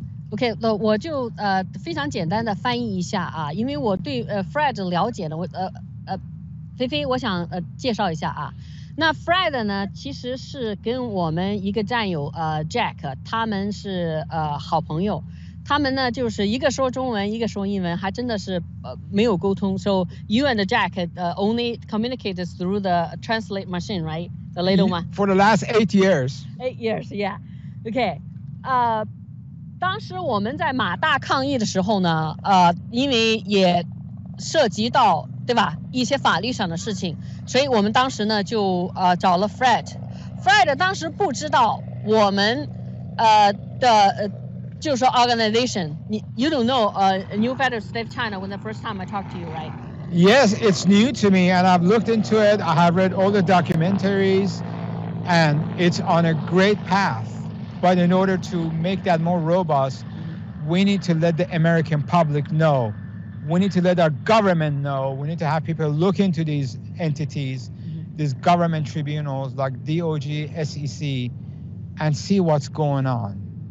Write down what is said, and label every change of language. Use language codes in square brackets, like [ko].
[zh] OK， 那我就非常简单的翻译一下啊，因为我对Fred 了解呢，菲菲，我想介绍一下啊。那 Fred 呢，其实是跟我们一个战友Jack， 他们是好朋友。他们呢就是一个说中文，一个说英文，还真的是没有沟通。 [en] So you and Jack only communicated through the translate machine, right? The little one. For the last 8 years. 8 years, yeah. [zh] OK， 当时我们在马大抗议的时候呢，因为也涉及到对吧一些法律上的事情，所以我们当时呢就找了 Fred。Fred 当时不知道我们的就是说 organization， [en] you don't know New Federal State of China when the first time I talked to you, right? Yes, it's new to me, and I've looked into it. I have read all the documentaries, and it's on a great path. But in order to make that more robust, we need to let the American public know. We need to let our government know. We need to have people look into these entities, these government tribunals like DOJ, SEC, and see what's going on.